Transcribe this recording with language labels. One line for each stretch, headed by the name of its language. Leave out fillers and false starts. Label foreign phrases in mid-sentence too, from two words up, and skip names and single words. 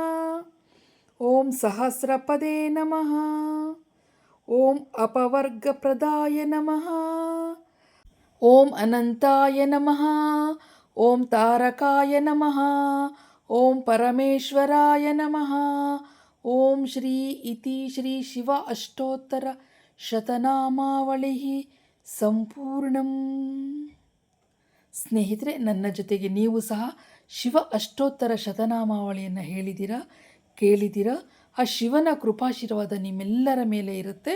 Sanskrit: ಓಂ ಸಹಸ್ರಪದೇ ನಮಃ. ಓಂ ಅಪವರ್ಗಪ್ರದಾಯ ನಮಃ. ಓಂ ಅನಂತಾಯ ನಮಃ. ಓಂ ತಾರಕಾಯ ನಮಃ. ಓಂ ಪರಮೇಶ್ವರಾಯ ನಮಃ. ಓಂ ಶ್ರೀ ಇತಿ ಶ್ರೀ ಶಿವ ಅಷ್ಟೋತ್ತರ ಶತನಾಮಾವಳಿ ಸಂಪೂರ್ಣಂ.
Kannada: ಸ್ನೇಹಿತರೆ, ನನ್ನ ಜೊತೆಗೆ ನೀವು ಸಹ ಶಿವ ಅಷ್ಟೋತ್ತರ ಶತನಾಮಾವಳಿಯನ್ನು ಹೇಳಿದ್ದೀರಾ, ಕೇಳಿದ್ದೀರಾ. ಆ ಶಿವನ ಕೃಪಾಶೀರ್ವಾದ ನಿಮ್ಮೆಲ್ಲರ ಮೇಲೆ ಇರುತ್ತೆ.